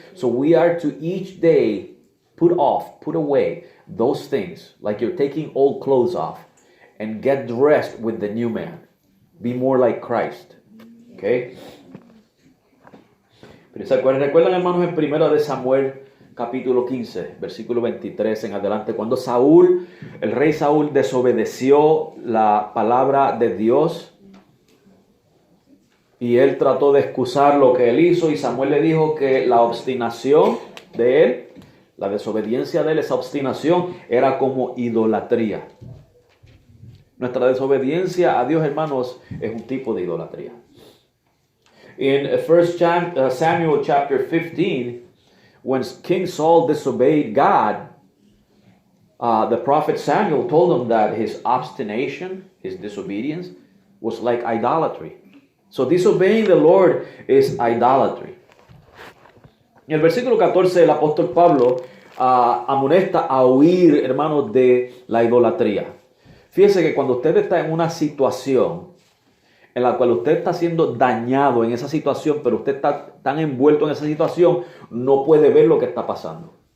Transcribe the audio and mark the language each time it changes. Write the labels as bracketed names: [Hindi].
[English] So we are to each day put away those things, like you're taking old clothes off, and get dressed with the new man. Be more like Christ. Okay? [Spanish] ¿Recuerdan, hermanos, en 1 de Samuel, capítulo 15, versículo 23 en adelante, cuando el rey Saúl desobedeció la palabra de Dios y él trató de excusar lo que él hizo, y Samuel le dijo que la obstinación de él, la desobediencia de él, esa obstinación era como idolatría. Nuestra desobediencia a Dios, hermanos, es un tipo de idolatría. [English] In 1 Samuel chapter 15, when King Saul disobeyed God, the prophet Samuel told him that his obstination, his disobedience, was like idolatry. So disobeying the Lord is idolatry. [Spanish] En el versículo 14, el apóstol Pablo amonesta a huir, hermanos, de la idolatría. Fíjese que cuando usted está en una situación en la cual usted está siendo dañado en esa situación, pero usted está tan envuelto en esa situación, no puede ver lo que está pasando.